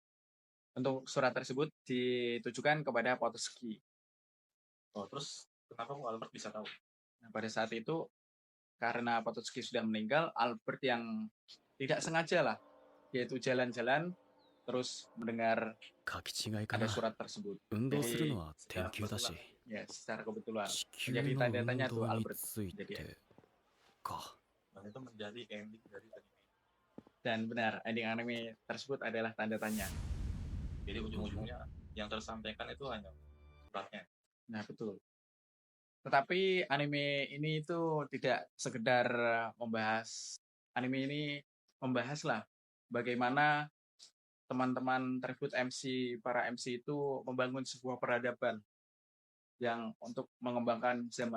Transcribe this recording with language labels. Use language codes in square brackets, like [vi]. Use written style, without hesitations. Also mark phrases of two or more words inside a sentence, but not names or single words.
[id] Nah, Untuk surat tersebut ditujukan kepada Potocki. Oh, terus kenapa kok Albert bisa tahu? Nah, pada saat itu karena Potocki sudah meninggal, Albert yang tidak sengaja lah, yaitu jalan-jalan terus mendengar [ja] 書き違いか [id] ada [ja] な。 [id] surat tersebut. [ja] 運動する [id] Jadi [ja] のは天球だし、 [id] ya secara kebetulan [ja] 地球 [id] menjadi [ja] の [id] tanda [ja] 運 [id] tanya tuh [ja] 動に [id] Albert [ja] つい [id] jadi [ja] てか。 [id] Dan itu menjadi ending dari anime. dan benar ending anime tersebut adalah tanda tanya. Jadi ujung-ujungnya yang tersampaikan itu hanya suratnya. Nah, betul. Tetapi anime ini itu tidak sekedar membahas anime ini membahas lah bagaimana teman-teman tersebut para MC itu membangun sebuah peradaban yang untuk mengembangkan zaman.